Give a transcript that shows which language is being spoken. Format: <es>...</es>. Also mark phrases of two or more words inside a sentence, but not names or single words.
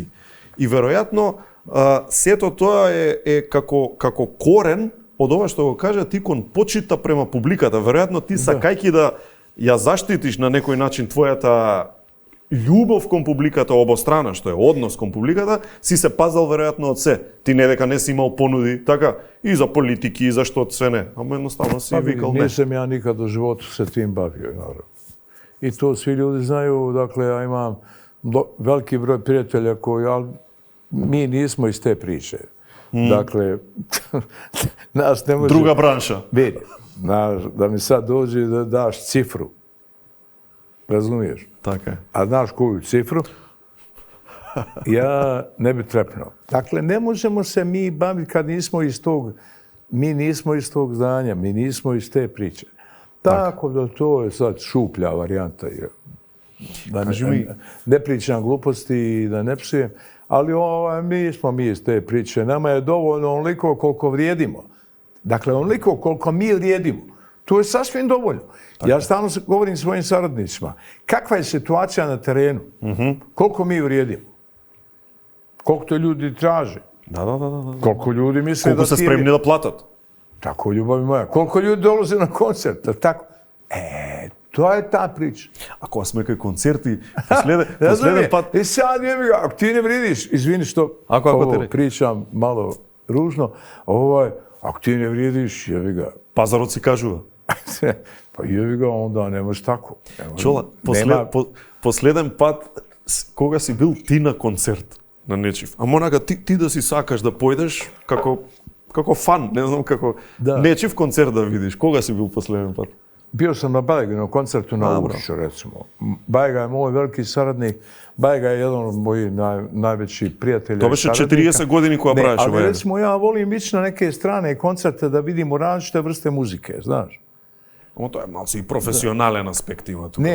<mk>И веројатно сето тоа е како корен од ова што го кажа ти кон почита према публиката. Веројатно ти сакајќи да ја заштитиш на некој начин твојата љубов кон публиката обострана, што е однос кон публиката, си се пазал веројатно од се. Ти не дека не си имал понуди, така, и за политики, и за што све не. Ама едноставно си викал не.</mk> <bs>Nisam ja nikad u životu se tim bavio, naravno. I to svi ljudi znaju, dakle, ja imam veliki broj prijatelja koji, ali mi nismo iz te priče. Dakle, nas ne može... Druga branša. Vidi, da mi sad dođe da daš cifru. Razumiješ?</bs> <mk>Така е.</mk> <bs>A znaš koju cifru? Ja ne bi trepnuo. Dakle, ne možemo se mi baviti kad nismo iz tog zdanja, mi nismo iz te priče. Tako da to je sad šuplja varijanta. Da ne pričam gluposti i da ne psujem, ali mi smo iz te priče. Nama je dovoljno onoliko koliko vrijedimo. Dakle, onoliko koliko mi vrijedimo. To je sasvim dovoljno. Ja stalno govorim svojim saradnicima. Kakva je situacija na terenu? Koliko mi vrijedimo? Koliko to ljudi traže? Da. Koliko ljudi misle</bs> <mk>Колку се спремни да платат?</mk> <bs>Tako, ljubavi moja. Koliko ljudi dolaze na koncert? Tako. To je ta priča.</bs> <mk>Ако сме кај концерти, последен пат...</mk> <bs>I sad, ako ti ne vrijediš, izvini što ovo pričam malo ružno, ako ti ne vrijediš, jebi ga.</bs> <mk>Пазарот си кажува.</mk> <bs>Pa jevi ga, onda nemaš tako.</bs> <mk>Чола, последен пат, кога си бил ти на концерт на нечив, а монака ти да си сакаш да појдеш како фан, не знам како нечив концерт да видиш. Кога си бил последен пат?</mk> <bs>bio sam na Bajeginovom koncertu na Ušću, recimo. Bajega je moj veliki saradnik, Bajega je jedan od mojih najvećih prijatelja. To biše 40 godini koja praviš ali recimo ja volim ići na neke strane koncerte da vidimo različite vrste muzike, znaš. To je malo i profesionalen aspekt ima tu.</bs>